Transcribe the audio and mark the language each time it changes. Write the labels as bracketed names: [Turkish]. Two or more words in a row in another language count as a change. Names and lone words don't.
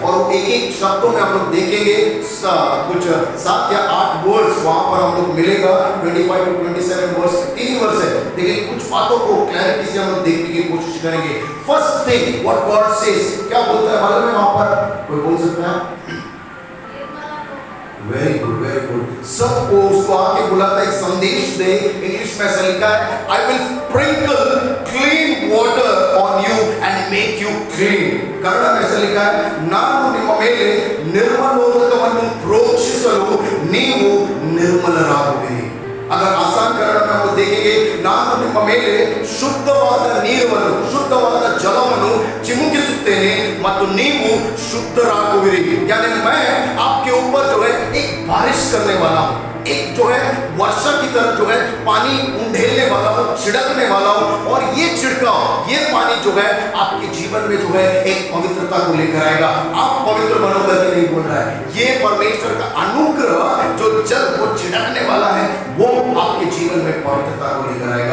[Hindi] और एक एक शब्दों में हम लोग देखेंगे, कुछ 7 या 8 वर्ड्स वहां पर हम लोग मिलेगा, 25 to 27 वर्ड्स, 3 वर्ड्स है, लेकिन कुछ बातों को क्लैरिटी से हम लोग देखने की कोशिश करेंगे। [English] first thing what God says, [Hindi] क्या बोलता है मालूम है वहां पर? कोई बोल सकता है? [English] very good, very good. [Hindi] सबको उसको आके बुलाता है, एक संदेश दे। इंग्लिश में ऐसा लिखा है, [English] I will sprinkle clean water on you and make you clean. [Hindi] कन्नड़ में ऐसा लिखा है, [Kannada] ನಾನು ನಿಮ್ಮ ಮೇಲೆ ನಿರ್ಮಲೋದಕವನ್ನು ಪ್ರೋಕ್ಷಿಸಲು ನೀವು ನಿರ್ಮಲರಾಗುವಿರಿ। [Hindi] अगर आसान कन्नड़ में हम देखेंगे, [Kannada] ನಾನು ನಿಮ್ಮ ಮೇಲೆ ಶುದ್ಧವಾದ ನೀರನ್ನು, ಶುದ್ಧವಾದ ಜಲವನ್ನು ಚಿಮುಕಿಸುತ್ತೇನೆ ಮತ್ತು ನೀವು ಶುದ್ಧರಾಗುವಿರಿ। [Hindi] यानी मैं आपके ऊपर जो है एक बारिश करने वाला हूँ, एक जो है वर्षा की तरह जो है पानी उंडेलने वाला हूँ, छिड़कने वाला हूँ, और ये छिड़काव, ये पानी जो है आपके जीवन में जो है एक पवित्रता को लेकर आएगा। आप पवित्र बनो करके नहीं बोल रहा है, ये परमेश्वर का अनुग्रह जो जल वो छिड़कने वाला है, वो आपके जीवन में पवित्रता को लेकर आएगा।